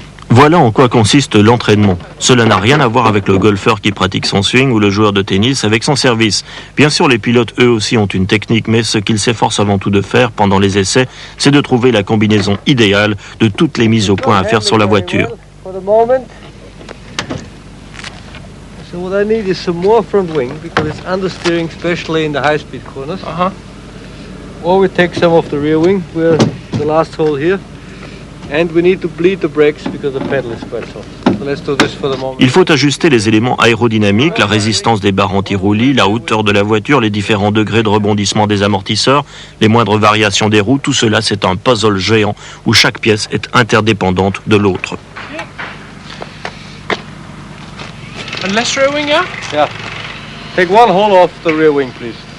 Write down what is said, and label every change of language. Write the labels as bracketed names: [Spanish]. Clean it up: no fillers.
[French] Voilà en quoi consiste l'entraînement. Cela n'a rien à voir avec le golfeur qui pratique son swing ou le joueur de tennis avec son service. Bien sûr, les pilotes, eux aussi, ont une technique, mais ce qu'ils s'efforcent avant tout de faire pendant les essais, c'est de trouver la combinaison idéale de toutes les mises au point à faire sur la voiture. [English] So what I need is some more front wing because it's understeering, especially in the high-speed corners. Or we take some of the rear wing, we're the last hole here. And we need to bleed the brakes because the pedal is quite soft. So let's do this for the moment. [French] Il faut ajuster les éléments aérodynamiques, la résistance des barres anti-roulis, la hauteur de la voiture, les différents degrés de rebondissement des amortisseurs, les moindres variations des roues. Tout cela, c'est un puzzle géant où chaque pièce est interdépendante de l'autre. [English] And less rear wing, yeah? Yeah. Take one hole off the rear wing, please.